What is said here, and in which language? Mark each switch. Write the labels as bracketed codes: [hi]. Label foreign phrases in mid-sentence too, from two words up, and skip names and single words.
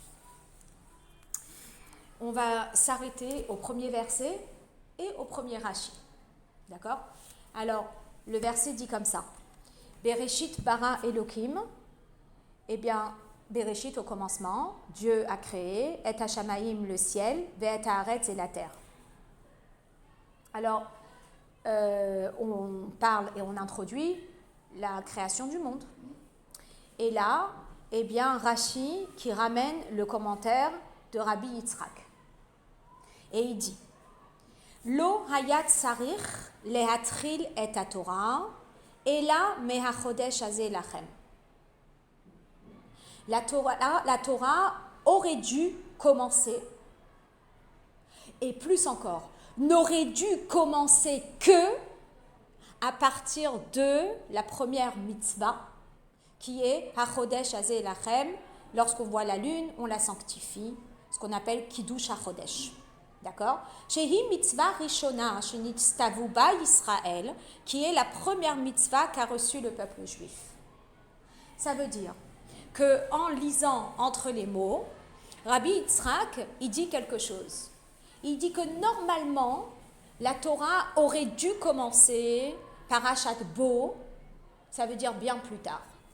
[fr] On va s'arrêter au premier verset et au premier Rashi. D'accord? Alors, le verset dit comme ça. [he] בראשית ברא אלהים. [fr] Eh bien, Bereshit au commencement, Dieu a créé, [he] את השמים [fr] le ciel, [he] ואת הארץ [fr] et la terre. Alors, on parle et on introduit la création du monde. Et là, eh bien, Rashi qui ramène le commentaire de Rabbi Yitzhak. Et il dit [he] לא היה צריך להתחיל את התורה אלא מהחודש הזה לכם. [fr] La Torah aurait dû commencer, et plus encore, n'aurait dû commencer que à partir de la première mitzvah, qui est [he] החודש הזה לכם. [fr] Lorsqu'on voit la lune, on la sanctifie, ce qu'on appelle [he] קידוש החודש. [fr] D'accord? [he] שהיא מצוה ראשונה שנצטוו בה ישראל, [fr] qui est la première mitzvah qu'a reçue le peuple juif. Ça veut dire qu'en lisant entre les mots, Rabbi Yitzhak, il dit quelque chose. Il dit que normalement, la Torah aurait dû commencer Parashat Bo, ça veut dire bien plus tard.